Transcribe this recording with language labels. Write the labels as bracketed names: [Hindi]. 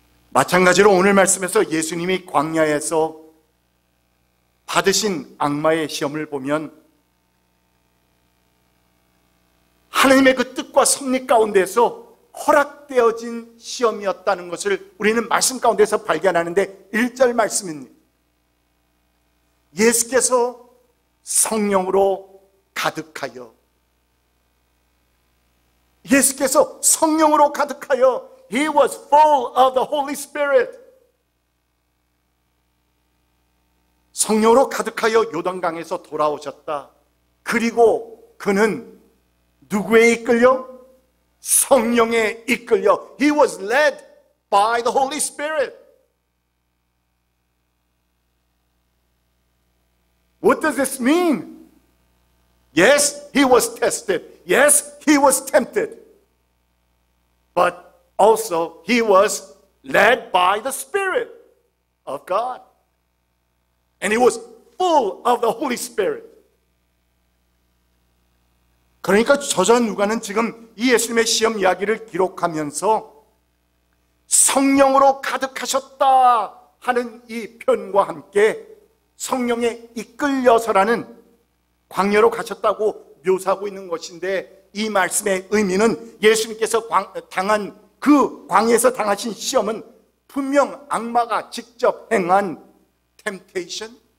[Korean] 마찬가지로 오늘 말씀에서 예수님이 광야에서 받으신 악마의 시험을 보면 하나님의 그 뜻과 섭리 가운데서 허락되어진 시험이었다는 것을 우리는 말씀 가운데서 발견하는데, 1절 말씀입니다. 예수께서 성령으로 가득하여, 예수께서 성령으로 가득하여, [English] He was full of the Holy Spirit. [Korean] 성령으로 가득하여 요단강에서 돌아오셨다. 그리고 그는 누구에 이끌려? 성령에 이끌려. [English] He was led by the Holy Spirit. What does this mean? Yes, he was tested. Yes, he was tempted. But also, he was led by the Spirit of God. And he was full of the Holy Spirit. [Korean] 그러니까 저자 누가는 지금 이 예수님의 시험 이야기를 기록하면서 성령으로 가득하셨다 하는 이 표현과 함께 성령에 이끌려서라는 광야로 가셨다고 묘사하고 있는 것인데, 이 말씀의 의미는 예수님께서 당한 그 광야에서 당하신 시험은 분명 악마가 직접 행한 temptation,